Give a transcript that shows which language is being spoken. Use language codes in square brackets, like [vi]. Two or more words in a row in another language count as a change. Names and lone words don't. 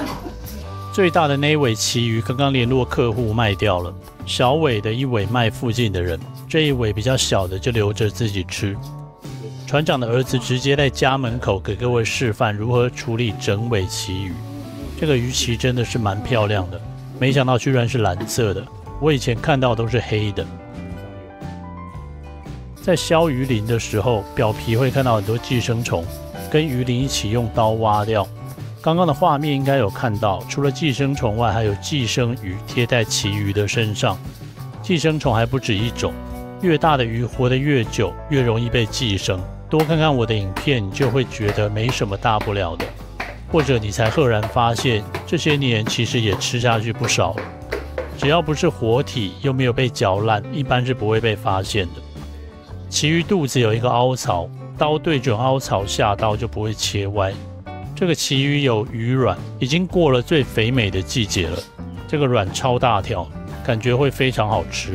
[zh] 最大的那一尾旗魚剛剛聯絡客戶賣掉了，小尾的1尾賣附近的人，這一尾比較小的就留着自己吃。船長的兒子直接在家門口給各位示範如何處理整尾旗魚。這個魚鰭真的是蠻漂亮的，沒想到居然是藍色的，我以前看到都是黑的。在削魚鱗的時候，表皮會看到很多寄生蟲，跟魚鱗一起用刀挖掉。剛剛的畫面應該有看到，除了寄生蟲外，還有寄生魚貼在旗魚的身上。寄生蟲還不止一種，越大的魚活得越久，越容易被寄生。多看看我的影片，你就會覺得沒什麼大不了的。或者你才赫然發現，這些年其實也吃下去不少了。只要不是活體，又沒有被嚼爛，一般是不會被發現的。旗魚肚子有一個凹槽，刀對準凹槽下刀就不會切歪。這個旗魚有魚卵，已經過了最肥美的季節了。這個卵超大條，感覺會非常好吃。